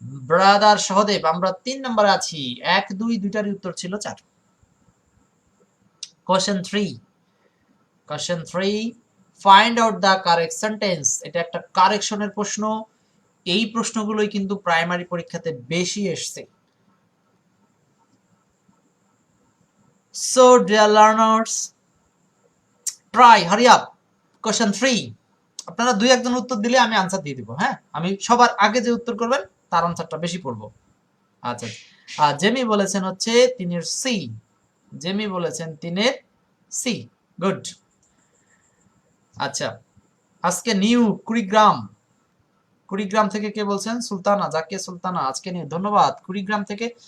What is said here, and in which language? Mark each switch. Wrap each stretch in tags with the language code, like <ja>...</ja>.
<bn>Brother Sahadev, আমরা 3 নম্বরে আছি, 1-2 দুইটারই উত্তর ছিল 4।</bn> <en>question 3, find out the correct sentence,</en> <bn>এটা একটা কারেকশনের প্রশ্ন। এই প্রশ্নগুলোই কিন্তু প্রাইমারি পরীক্ষাতে বেশি এসছে।</bn> <en>So dear learners, try hurry up.</en> <bn>Question 3, আপনারা 2-1 জন উত্তর দিলে আমি আনসার দিয়ে দিব। হ্যাঁ, আমি সবার আগে যে উত্তর করবেন তার আনসারটা বেশি পড়বো। আচ্ছা, জেমি বলেছেন হচ্ছে 3-এর সি, জেমি বলেছেন 3-এর সি, গুড। আচ্ছা, আজকে নিউ কুড়িগ্রাম থেকে কে বলছেন, সুলতানা, জাকিয়া সুলতানা, আজকে নিউ, ধন্যবাদ কুড়িগ্রাম থেকে।</bn>